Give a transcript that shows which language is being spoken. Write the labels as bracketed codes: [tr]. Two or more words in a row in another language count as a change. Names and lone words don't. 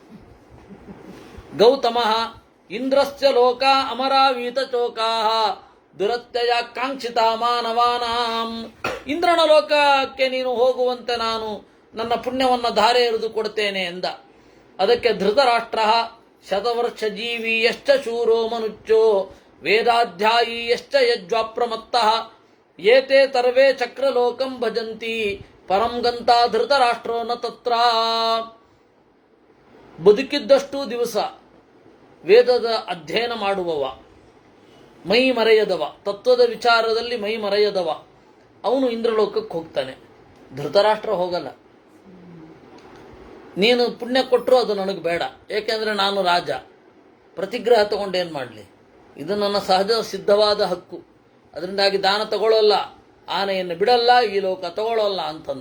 [sa] ಗೌತಮ ಇಂದ್ರಸ್ಯ ಲೋಕ ಅಮರಾವೀತ ಚೋಕಾಹ ದುರತ್ಯಯ ಕಾಂಕ್ಷಿತ ಮಾನವಾನಾಂ. [kn] ಇಂದ್ರನ ಲೋಕಕ್ಕೆ ನೀನು ಹೋಗುವಂತೆ ನಾನು ನನ್ನ ಪುಣ್ಯವನ್ನು ಧಾರೆ ಎರೆದು ಕೊಡ್ತೇನೆ ಎಂದ. [sa] ಅದಕ್ಕೆ ಧೃತರಾಷ್ಟ್ರ ಶತವರ್ಷ ಜೀವಿ ಯಶ್ಚ ಶೂರೋ ಮನುಚ್ಚೋ ವೇದಾಧ್ಯಾಯಿ ಯಶ್ಚ ಯಜ್ವಾಪ್ರಮತ್ತಃ ಏತೆ ಸರ್ವೇ ಚಕ್ರಲೋಕಂ ಭಜಂತಿ ಪರಂ ಗಂತಾ ಧೃತರಾಷ್ಟ್ರೋ ನ ತತ್ರ. [kn] ಬದುಕಿದ್ದಷ್ಟು ದಿವಸ ವೇದದ ಅಧ್ಯಯನ ಮಾಡುವವ, ಮೈ ಮರೆಯದವ, ತತ್ವದ ವಿಚಾರದಲ್ಲಿ ಮೈ ಮರೆಯದವ, ಅವನು ಇಂದ್ರಲೋಕಕ್ಕೆ ಹೋಗ್ತಾನೆ. ಧೃತರಾಷ್ಟ್ರ ಹೋಗಲ್ಲ. ನೀನು ಪುಣ್ಯ ಕೊಟ್ಟರು ಅದು ನನಗೆ ಬೇಡ, ಏಕೆಂದರೆ ನಾನು ರಾಜ, ಪ್ರತಿಗ್ರಹ ತಗೊಂಡೇನು ಮಾಡಲಿ, ಇದು ನನ್ನ ಸಹಜ ಸಿದ್ಧವಾದ ಹಕ್ಕು, ಅದರಿಂದಾಗಿ ದಾನ ತಗೊಳ್ಳೋಲ್ಲ, ಆನೆಯನ್ನು ಬಿಡಲ್ಲ, ಈ ಲೋಕ ತಗೊಳ್ಳೋಲ್ಲ ಅಂತಂದ.